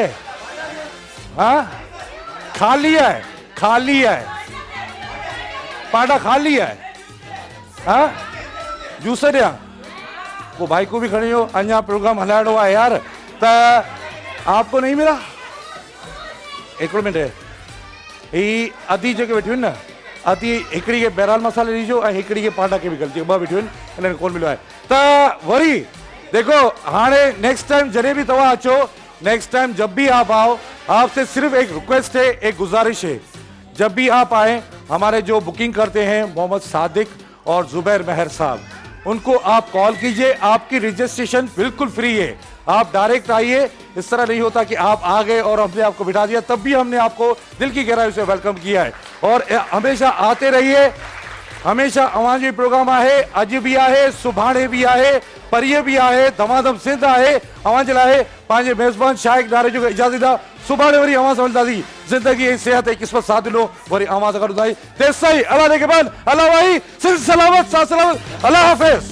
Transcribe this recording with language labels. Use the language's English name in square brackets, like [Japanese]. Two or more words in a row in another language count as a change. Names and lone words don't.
[Sindhi] हा खाली आहे, खाली आहे, पाटा खाली है। हाँ जूस ॾियां, [Urdu] وہ بھائی کو بھی کھڑی ہو, [Sindhi] अञा प्रोग्राम हलाइणो आहे यार। [Urdu] ت آپ کو نہیں ملا, [Sindhi] हिकिड़ो मिनट, ही अधी जेके वेठियूं आहिनि न, अधी हिकिड़ी खे बहराल मसाले ॾिजो ऐं हिकिड़ी खे पाटा खे बि गलती, ॿ वेठियूं आहिनि, हिननि कोन मिलियो आहे। त वरी देखो हाणे [English] next time [Sindhi] जॾहिं भी तव्हां अचो, [English] next time [Urdu] جب بھی آپ آؤ، آپ سے صرف ایک ریکویسٹ ہے، ایک گزارش ہے، جب بھی آپ آئے ہمارے جو بکنگ کرتے ہیں محمد صادق اور زبیر مہر صاحب، ان کو آپ کال کیجیے، آپ کی رجسٹریشن بالکل فری ہے، آپ ڈائریکٹ آئیے. اس طرح نہیں ہوتا کہ آپ آ گئے اور ہم نے آپ کو بٹھا دیا، تب بھی ہم نے آپ کو دل کی گہرائی سے ویلکم کیا ہے. اور ہمیشہ آتے رہیے, [Sindhi] हमेशा अवां जो प्रोग्राम आहे, अॼु भी आहे, सुभाणे भी आहे, परीह भी आहे, धमाधम सिंध आहे। अवां जे लाइ पंहिंजे मेज़बान शाइक नारे जो इजाज़त ॾींदा, सुभाणे वरी अवां सां मिलंदासीं, ज़िंदगी ऐं सिहत ऐं क़िस्मत साथ ॾिनो, वरी अवां सां गॾु हूंदासीं। तेसि ताईं अल्लाह निगहबान, अल्लाह वाही, सिंध सलामत, सा सलामत, अल्लाह हाफ़िज़।